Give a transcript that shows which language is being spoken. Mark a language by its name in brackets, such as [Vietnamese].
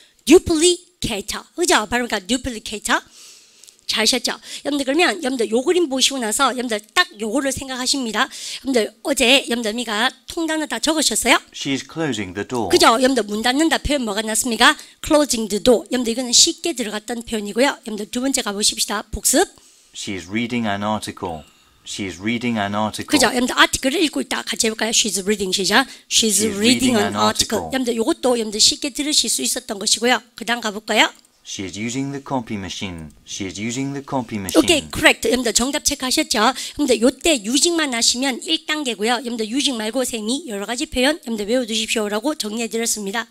[Korean] duplicator. 그죠? 발음해볼까? duplicator. 잘하셨죠? 여러분들 그러면 여러분들 요 그림 보시고 나서 여러분들 딱 요거를 생각하십니다. 여러분들 어제 여러분들 미가 통단어 다 적으셨어요? [English] She's closing the door. [Korean] 그죠? 여러분들 문 닫는다 표현 뭐가 났습니까? [English] closing the door. [Korean] 여러분들 이거는 쉽게 들어갔던 표현이고요. 여러분들 두 번째 가보십시다. 복습. [English] She's reading an article. She's reading an article. [Korean] 그죠? 여러분들 아티클을 읽고 있다. 같이 해볼까요? [English] She's reading [Korean] 시작. [English] She's reading an article. [Korean] 여러분들 요것도 여러분들 쉽게 들으실 수 있었던 것이고요. 그 다음 가볼까요? [English] She's using the copy machine. She's using the copy machine. [Korean] 오케이, correct. 여러분들 정답 체크하셨죠? 여러분들 요때 using만 하시면 1단계고요. 여러분들 using 말고 쌤이 여러 가지 표현 여러분들 외워두십시오라고 정리해드렸습니다.